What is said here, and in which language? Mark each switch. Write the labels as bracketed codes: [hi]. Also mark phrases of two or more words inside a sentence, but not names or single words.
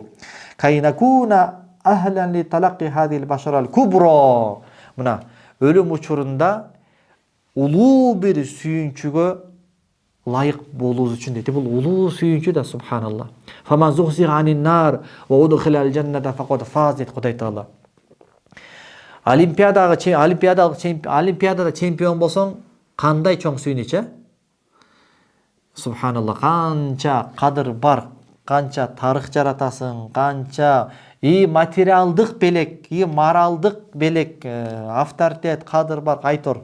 [ar] كي نكون أهلا لتلقي هذه البشرى الكبرى. [ky] Мына өлүм учурунда улуу бир сүйүнчүгө layık болуубуз үчүн дейт. Бул улуу сүйүнчү да, субханалла. [ar] فمن زحزح عن النار وأدخل الجنة فقد فاز [ky] дейт Кудай Таала. Олимпиадада чемпион болсоң, кандай чоң сүйүнүч, Субханалла, канча кадыр бар, канча тарых жаратасың, канча материалдык белек, моралдык белек, авторитет, кадыр бар, айтор.